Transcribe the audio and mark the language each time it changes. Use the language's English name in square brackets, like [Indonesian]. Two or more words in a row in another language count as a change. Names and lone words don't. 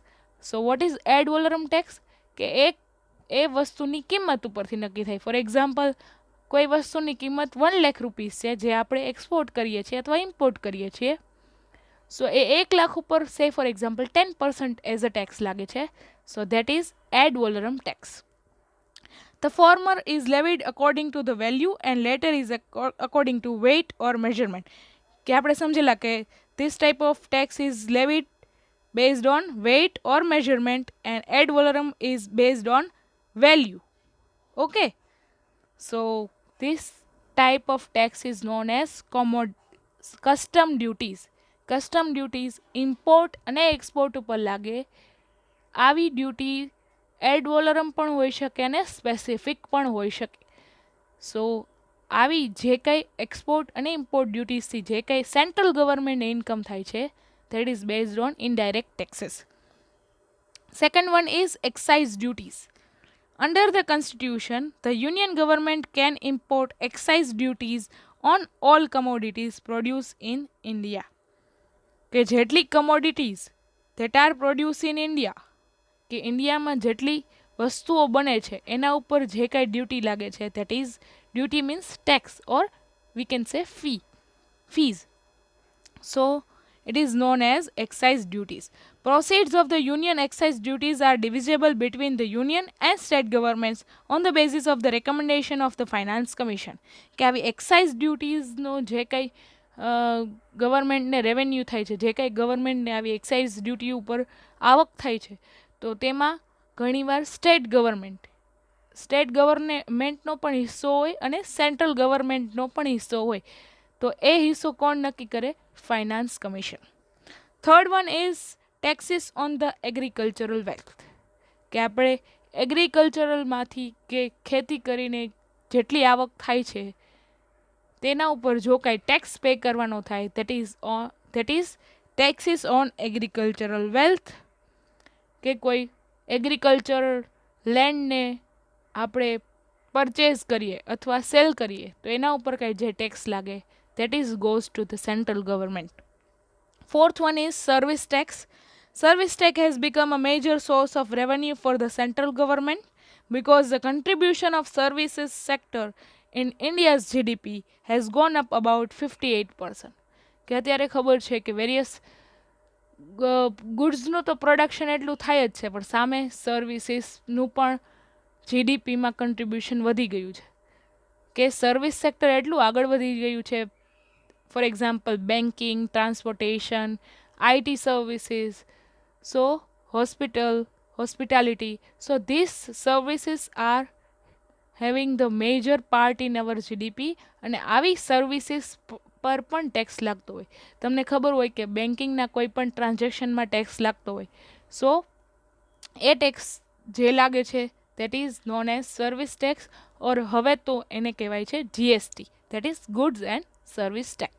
[English] So what is ad valorem tax, [Gujarati] કે એ વસ્તુની કિંમત ઉપરથી નક્કી થાય. [English] for example [Gujarati] કોઈ વસ્તુની કિંમત 1 લાખ રૂપીઝ છે જે આપણે એક્સપોર્ટ કરીએ છીએ અથવા ઇમ્પોર્ટ કરીએ છીએ, સો એ 1 લાખ ઉપર [English] say for example [Gujarati] 10% [English] as a tax [Gujarati] લાગે છે. [English] So that is ad valorem tax. The former is levied according to the value and later is according to weight or measurement. [Gujarati] કે આપણે સમજેલા કે [English] this type of tax is levied based on weight or measurement and ad valorem is based on value. Okay. So this type of tax is known as custom duties. Custom duties [Gujarati] import અને export ઉપર લાગે. આવી ડ્યુટી [English] ad valorem [Gujarati] પણ હોઈ શકે અને સ્પેસિફિક પણ હોઈ શકે. સો આવી જે કંઈ એક્સપોર્ટ અને [English] import dutiesથી [Gujarati] જે કંઈ [English] central governmentને [Gujarati] ઇન્કમ થાય છે [English] that is based on indirect taxes. Second one is excise duties. Under the constitution, the union government can import excise duties on all commodities produced in India. [Gujarati] કે જેટલી [English] commodities that are produced in India, [Gujarati] કે ઇન્ડિયામાં જેટલી વસ્તુઓ બને છે એના ઉપર જે કાંઈ ડ્યુટી લાગે છે, [English] that is duty means tax or we can say fees. So it is known as excise duties. Proceeds of the union excise duties are divisible between the union and state governments on the basis of the recommendation of the Finance Commission. [Gujarati] કે આવી [English] excise duties [Gujarati] નો જે કાંઈ ગવર્મેન્ટને રેવન્યુ થાય છે, જે કાંઈ ગવર્મેન્ટને આવી [English] excise duty [Gujarati] ઉપર આવક થાય છે, તો તેમાં ઘણીવાર [English] state governmentનો [Gujarati] પણ હિસ્સો હોય અને [English] central governmentનો [Gujarati] પણ હિસ્સો હોય. તો એ હિસ્સો કોણ નક્કી કરે? ફાઇનાન્સ કમિશન. [English] third one is taxes on the agricultural wealth. [Gujarati] કે આપણે એગ્રીકલ્ચરલમાંથી કે ખેતી કરીને જેટલી આવક થાય છે તેના ઉપર જો કાંઈ [English] tax pay [Gujarati] કરવાનો થાય, [English] that is taxes on agricultural wealth. [Gujarati] કે કોઈ [English] agriculture landને [Gujarati] આપણે પરચેઝ કરીએ અથવા સેલ કરીએ તો એના ઉપર કાંઈ જે ટેક્સ લાગે, [English] that is goes to the central government. Fourth one is service tax. Service tax has become a major source of revenue for the central government because the contribution of services sector in India's GDP has gone up about 58%. [Gujarati] કે અત્યારે ખબર છે કે [English] various goodsનું [Gujarati] તો પ્રોડક્શન એટલું થાય જ છે, પણ સામે સર્વિસીસનું પણ જીડીપીમાં કન્ટ્રીબ્યુશન વધી ગયું છે. કે [English] service sector [Gujarati] એટલું આગળ વધી ગયું છે. [English] for example banking, transportation, IT services, so hospitality. So these services are having the major part in our GDP. [Gujarati] અને આવી સર્વિસીસ પર પણ ટેક્સ લાગતો હોય. તમને ખબર હોય કે બેન્કિંગના કોઈ પણ ટ્રાન્ઝેક્શનમાં ટેક્સ લાગતો હોય, સો એ ટેક્સ જે લાગે છે [English] that is known as service tax, [Gujarati] or હવે તો એને કહેવાય છે [English] GST, that is goods and service tax.